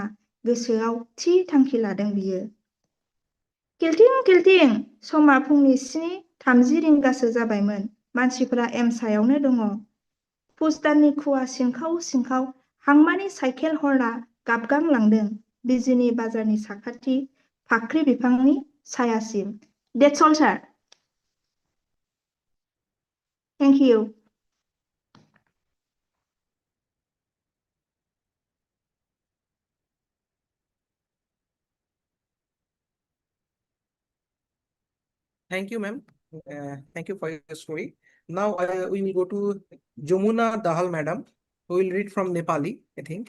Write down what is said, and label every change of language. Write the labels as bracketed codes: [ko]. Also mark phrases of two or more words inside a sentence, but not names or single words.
[brx] गोसोआव थि थांखि लादों बियो। किलथिं किलथिं समा फुंनि 7:30 रिंगासो जाबायमोन। मानसिफोरा एमसायावनो दङ। पुस दाननि खुवा सिंखाव सिंखाव हांमानि साइकेल हर्नआ गाबगांलांदों बिजिनि बाजारनि साखाथि फाख्रि बिफांनि सायासिम। [en] that's all sir. Thank you. Thank you, ma'am. Thank you for your story. Now we will go to Jamuna Dahal, madam, who will read from Nepali, I think.